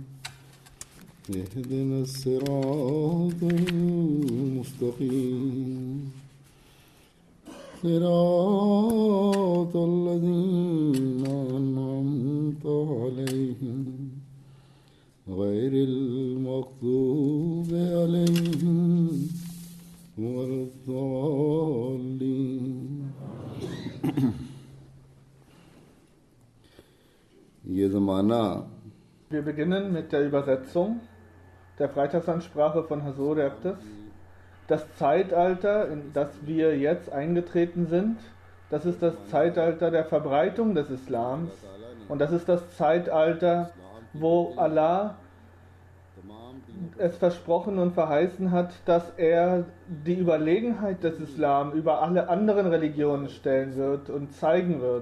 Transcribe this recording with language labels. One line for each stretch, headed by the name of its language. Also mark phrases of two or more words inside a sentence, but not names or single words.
Arabic: اهدنا الصراط المستقيم صراط الذين أنعمت عليهم غير المغضوب عليهم ولا الضالين.
German: Wir beginnen mit der Übersetzung der Freitagsansprache von Hazur Erktes. Das Zeitalter, in das wir jetzt eingetreten sind, das ist das Zeitalter der Verbreitung des Islams und das ist das Zeitalter, wo Allah es versprochen und verheißen hat, dass er die Überlegenheit des Islam über alle anderen Religionen stellen wird und zeigen wird.